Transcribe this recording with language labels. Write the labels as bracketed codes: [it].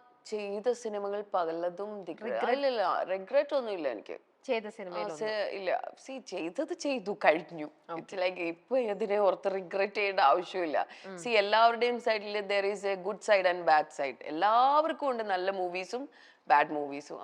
[ml] ചെയ്ത സിനിമകൾ പലതും റിഗ്രറ്റ് ഒന്നും ഇല്ല എനിക്ക്. ചെയ്ത സിനിമയിൽ ഇല്ല. ചെയ്തത് ചെയ്തു കഴിഞ്ഞു. ലൈക്ക് ഇപ്പൊ ഇതിനെ ഓർത്ത് റിഗ്രറ്റ് ചെയ്യേണ്ട ആവശ്യമില്ല. എല്ലാവരുടെയും സൈഡിൽ [en] there is a good side and bad side. [ml] എല്ലാവർക്കും ഉണ്ട് നല്ല മൂവീസും ബാഡ് മൂവീസും.